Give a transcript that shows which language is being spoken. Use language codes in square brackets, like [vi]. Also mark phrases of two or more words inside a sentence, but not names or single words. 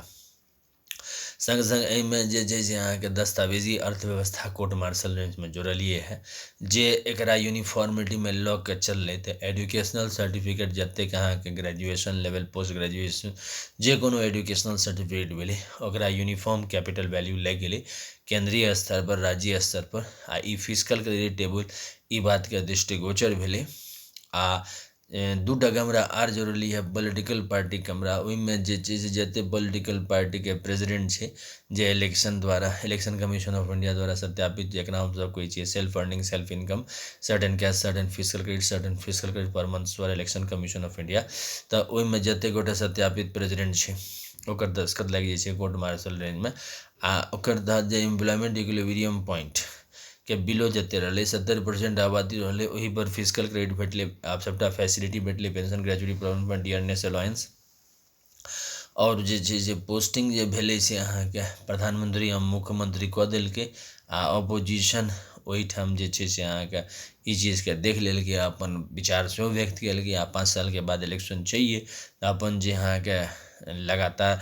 [mai] संग संग एहिमे जे छै से अहाँके दस्तावेजी अर्थव्यवस्था [en] court martial [mai] रेंजमे जोड़लिए है जे एकरा यूनिफॉर्मिटीमे लऽ के चललै। तऽ [en] educational certificate [mai] जतेक अहाँके [en] graduation level post graduation [mai] जे कोनो [en] educational certificate [mai] भेलै ओकरा [en] uniform capital value [mai] लागि गेलै केंद्रीय स्तर पर राज्य स्तर पर आ ई [en] physical credit table [mai] ई बातके दृष्टिगोचर भेलै। आ दूटा कमरा आर जरूरी है [en] political party [mai] कमरा ओहिमे जे छै से जते [en] political party [mai] के प्रेसिडेंट छै जे [en] election commission of India [mai] द्वारा सत्यापित जकरा हमसब कहै छियै [en] self earning self income certain cash certain physical credit per month [mai] द्वारा [en] election commission of India [mai] तऽ ओहिमे जते गोटे सत्यापित प्रेसिडेंट छै ओकर दस्तखत लागि जाइ छै [en] court martial range [mai] में आ ओकर तहत जे [en] employment equilibrium point [mai] के बिलो जते रहलै 70% आबादी रहलै ओहि पर [en] physical credit [mai] भेटलै आब सबटा फैसिलिटी भेटलै [en] pension gratuity provident fund dearness allowance [mai] और जे छै से पोस्टिंग जे भेलै से अहाँके प्रधानमंत्री आ मुख्यमंत्री कऽ देलकै आ अपोजिशन ओहिठाम जे छै से अहाँके ई चीजके देख लेलकै अपन विचार सेहो व्यक्त केलकै आ 5 सालके बाद इलेक्शन चाहिए तऽ अपन जे अहाँके लगातार